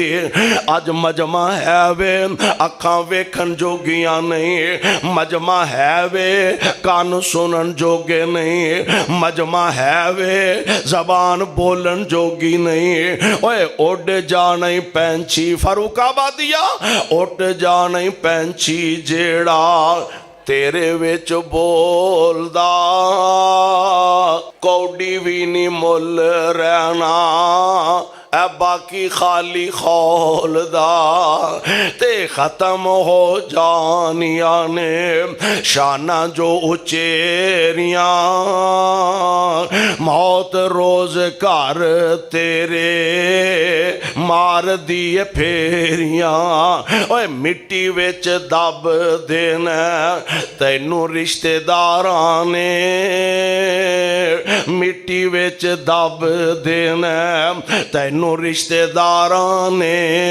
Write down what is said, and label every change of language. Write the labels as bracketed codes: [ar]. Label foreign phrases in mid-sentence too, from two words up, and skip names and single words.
[pa] اج مجمع ہے وے اکھاں ویکھن جوگیاں نہیں، مجمع ہے وے کن سنن جوگے نہیں، مجمع ہے وے زبان بولن جوگی نہیں. اوئے اڈ جانا پنچھی فرخ آبادیا، اڈ جانا پنچھی جیہڑا تیرے وچ بولدا. کوڈی بھی نی مل رہنا اے باقی خالی خول دا تے ختم ہو جانیاں نے شانہ جو اچیریاں موت روز کر تیرے مار دیے پھیریاں اوے مٹی وچ دب دینا تینوں رشتے داراں نے مٹی وچ دب دینا تینوں رشتے داراں نے